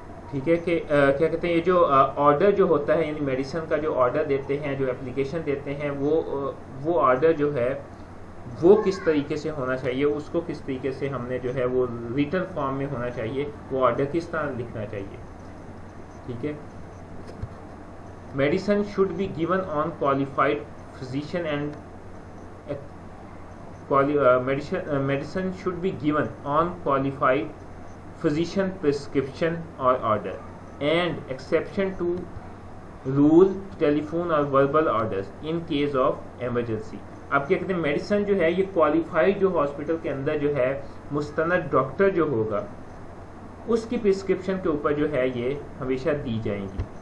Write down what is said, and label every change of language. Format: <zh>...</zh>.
<ur>ٹھیک ہے کہ کیا کہتے ہیں یہ جو آرڈر جو ہوتا ہے یعنی میڈیسن کا جو آرڈر دیتے ہیں, جو اپلیکیشن دیتے ہیں, وہ آرڈر جو ہے وہ کس طریقے سے ہونا چاہیے, اس کو کس طریقے سے ہم نے جو ہے وہ ریٹن فارم میں ہونا چاہیے, وہ آرڈر کس طرح لکھنا چاہیے. ٹھیک ہے,</ur> <en>Medicine should be given on qualified physician and medicine should be given on qualified physician prescription or order and exception to rule telephone or verbal orders in case of emergency.</en> <ur>اب کیا کہتے ہیں میڈیسن جو ہے یہ qualified جو hospital کے اندر جو ہے مستند ڈاکٹر جو ہوگا اس کی پرسکرپشن کے اوپر جو ہے یہ ہمیشہ دی جائیں گی.</ur>